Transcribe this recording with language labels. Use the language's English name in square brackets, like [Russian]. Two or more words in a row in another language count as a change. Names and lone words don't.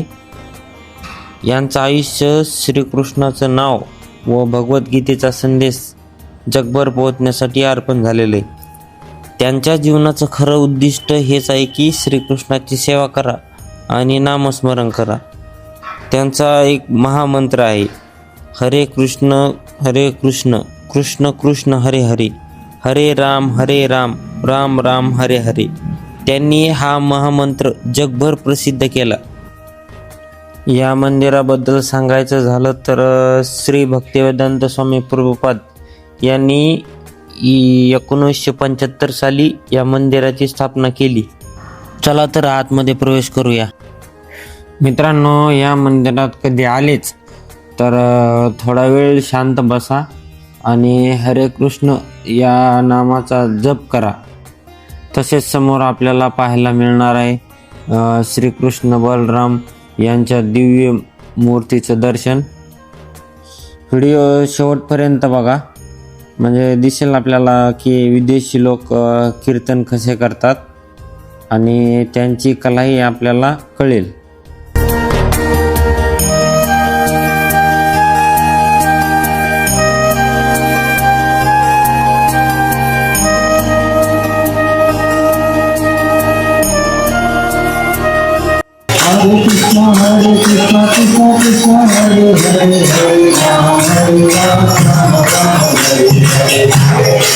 [Marathi] यांचं आयुष्य श्रीकृष्णाचं नाव व भगवद्गीतेचा संदेश जगभर पोहोचण्यासाठी अर्पण झालेले। त्यांच्या जीवनाचं खरं उद्दिष्ट हेच आहे की श्रीकृष्णाची सेवा करा आणि नामस्मरण करा। त्यांचा एक महामंत्र आहे, हरे कृष्ण कृष्ण कृष्ण हरे हरे, हरे राम राम राम हरे हरे। त्यांनी हा महामंत्र जगभर प्रसिद्ध केला। या मंदिराबद्दल सांगायचं झालं तर श्री भक्तिवेदांत स्वामी प्रभुपाद यांनी 1975 साली या मंदिराची स्थापना केली। चला तर आतमध्ये प्रवेश करूया। मित्रांनो, या मंदिरात कधी आलेच तर थोडा वेळ शांत बसा आणि हरे कृष्ण या नामाचा जप करा। तसेच समोर आपल्याला पाहायला मिळणार आहे श्रीकृष्ण बलराम यांच्या दिव्य मूर्तीचं दर्शन। व्हिडिओ शेवटपर्यंत बघा, म्हणजे दिसेल आपल्याला की विदेशी लोक कीर्तन कसे करतात आणि त्यांची कलाही आपल्याला कळेल। Hare Krishna Krishna Krishna Hare Hare Hare Rama Rama Rama Hare Hare।